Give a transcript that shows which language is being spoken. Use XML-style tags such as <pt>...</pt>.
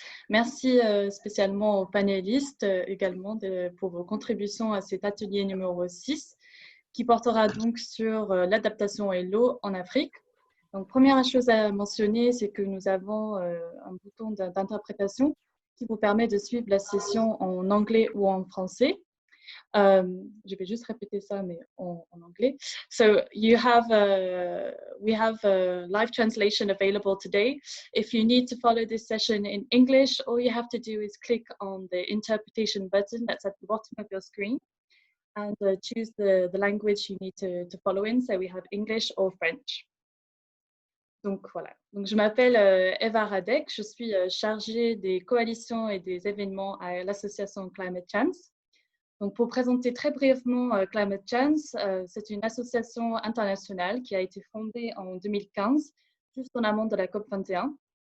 <fr>Merci spécialement aux panélistes également pour vos contributions à cet atelier numéro 6 qui portera donc sur l'adaptation et l'eau en Afrique. Donc, première chose à mentionner, c'est que nous avons un bouton d'interprétation qui vous permet de suivre la session en anglais ou en français. Je vais juste répéter ça, mais en anglais.</fr> <en>So we have a live translation available today. If you need to follow this session in English, all you have to do is click on the interpretation button that's at the bottom of your screen and choose the language you need to follow in. So we have English or French.</en> <fr>Donc voilà. Donc, je m'appelle Eva Radek, je suis chargée des coalitions et des événements à l'association Climate Chance. Donc, pour présenter très brièvement Climate Chance, c'est une association internationale qui a été fondée en 2015, juste en amont de la COP21.</fr>